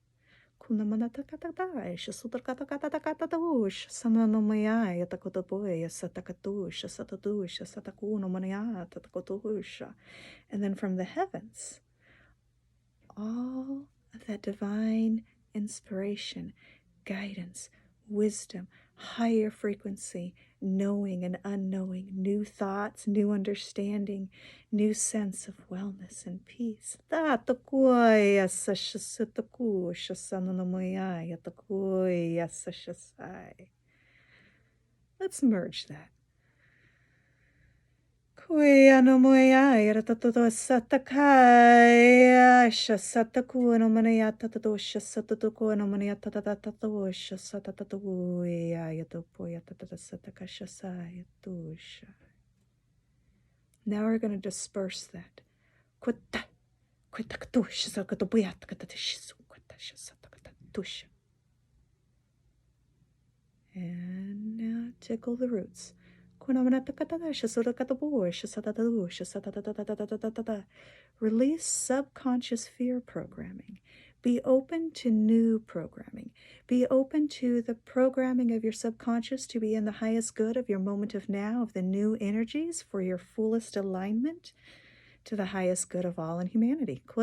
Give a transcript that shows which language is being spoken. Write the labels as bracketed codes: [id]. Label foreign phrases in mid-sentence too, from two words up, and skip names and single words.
[en] And then from the heavens, all of that divine inspiration, guidance, wisdom, higher frequency, knowing and unknowing, new thoughts, new understanding, new sense of wellness and peace. Let's merge that. Kuya no moya iratato satakaya shasataku no manayata tato shasataku no manayata tato shasatatu yatopoya tata sataka shasaya tusha. Now we're going to disperse that. Kwata kwata shasakatopoya takata shisu kwata shasataka tusha. And now tickle the roots. Release subconscious fear programming. Be open to new programming. Be open to the programming of your subconscious to be in the highest good of your moment of now, of the new energies for your fullest alignment to the highest good of all in humanity.